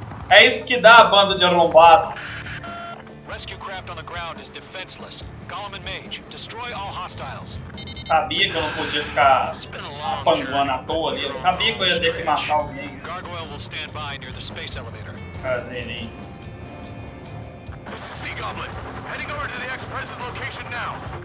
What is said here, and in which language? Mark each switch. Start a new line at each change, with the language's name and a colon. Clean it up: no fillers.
Portuguese: É isso que dá a banda de arrombado.
English: Rescue craft on the ground is defenseless. Golem and Mage, destroy all hostiles.
Portuguese: Sabia que eu não podia ficar apanguando à toa ali. Eu sabia que eu ia ter que matar alguém.
English: Gargoyle will stand by near the space elevator.
Portuguese: Prazer,
English: Sea Goblin, heading over to the Express's location now.